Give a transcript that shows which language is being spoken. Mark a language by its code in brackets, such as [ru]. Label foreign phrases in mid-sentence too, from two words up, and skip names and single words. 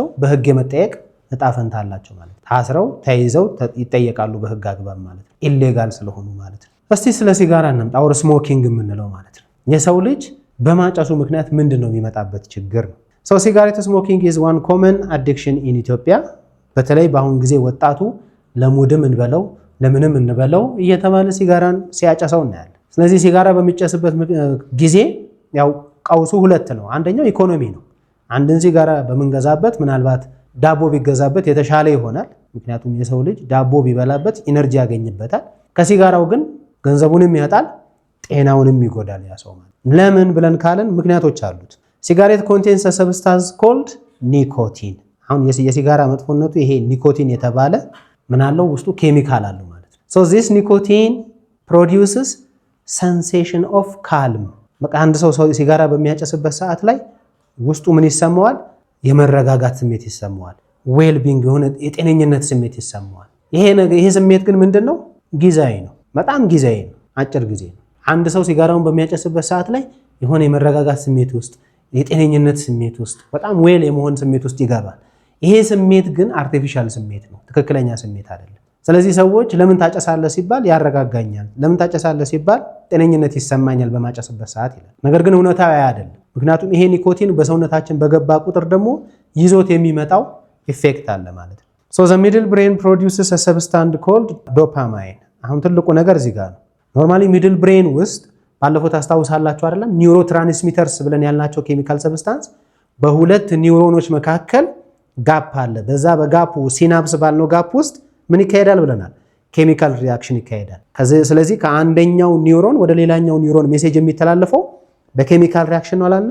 [am] በህግ የመጠየቅ እጣ ፈንታ አላቸው ማለት። ታስረው ተይዘው ይጠየቃሉ በህግ አግባብ ማለት ነው፣ ኢሌጋል ስለሆኑ ማለት ነው። እስቲ ስለ ሲጋራ እንምጣ፣ [en] or smoking [am] የምንለው ማለት ነው። የሰው ልጅ በማጨሱ ምክንያት ምንድነው የሚመጣበት ችግር ነው። [en] cigarette smoking is one common addiction in Ethiopia። [am] በተለይ በአሁን ጊዜ ወጣቱ ለሙድም እንበለው ለምንም እንበለው እየተባለ ሲጋራን ሲያጨሰው እናያለን። ስለዚህ ሲጋራ በሚጨስበት ጊዜ ያው ቀውሱ ሁለት ነው። አንደኛው ኢኮኖሚ ነው። አንድን ሲጋራ በመንገዛበት ምናልባት ዳቦ ቢገዛበት የተሻለ ይሆናል። ምክንያቱም የሰው ልጅ ዳቦ ቢበላበት ኢነርጂ ያገኝበታል። ከሲጋራው ግን ገንዘቡንም ያጣል፣ ጤናውንም ይጎዳል ያ ሰው ማለት። ለምን ብለን ካለን ምክንያቶች አሉት። [en] cigarette contains a substance called [am] ኒኮቲን። አሁን የሲጋራ መጥፎነቱ ይሄ ኒኮቲን የተባለ ምን አለው ውስጡ ኬሚካል አለው ማለት ነው። [en] so this nicotine produces sensation of calm። [am] በቃ አንድ ሰው ሲጋራ በሚያጨስበት ሰዓት ላይ ውስጡ ምን ይሰማዋል? የመረጋጋት ስሜት ይሰማዋል። [en] well being [am] የሆነ የጤነኝነት ስሜት ይሰማዋል። ይሄ ስሜት ግን ምንድነው? ጊዜያዊ ነው። በጣም ጊዜያዊ ነው፣ አጭር ጊዜ ነው። አንድ ሰው ሲጋራውን በሚያጨስበት ሰዓት ላይ የሆነ የመረጋጋት ስሜት ውስጥ፣ የጤነኝነት ስሜት ውስጥ፣ በጣም ዌል የመሆን ስሜት ውስጥ ይገባል። ይሄ ስሜት ግን አርቲፊሻል ስሜት ነው፣ ትክክለኛ ስሜት አይደለም። ስለዚህ ሰዎች ለምን ታጨሳለህ ሲባል ያረጋጋኛል፣ ለምን ታጨሳለህ ሲባል ጤነኝነት ይሰማኛል በማጨስበት ሰዓት ይላል። ነገር ግን እውነታው አይደለም። ምክንያቱም ይሄ ኒኮቲን በሰውነታችን በገባ ቁጥር ደግሞ ይዞት የሚመጣው ኢፌክት አለ ማለት ነው። [en] so the middle brain produces a substance called dopamine። [am] አሁን ትልቁ ነገር እዚህ ጋር ነው። [en] normally middle brain [am] ውስጥ ባለፈው ታስታውሳላችሁ አይደለም [en] neuro transmitters [am] ብለን ያልናቸው [en] chemical substance [am] በሁለት ኒውሮኖች መካከል ጋፕ አለ። በዛ በጋፑ ሲናፕስ ባልነው ጋፕ ውስጥ ምን ይካሄዳል ብለናል? [en] chemical reaction [am] ይካሄዳል። ስለዚህ ከአንደኛው ኒውሮን ወደ ሌላኛው ኒውሮን ሜሴጅ የሚተላለፈው በኬሚካል ሪአክሽን ነው አላልንም?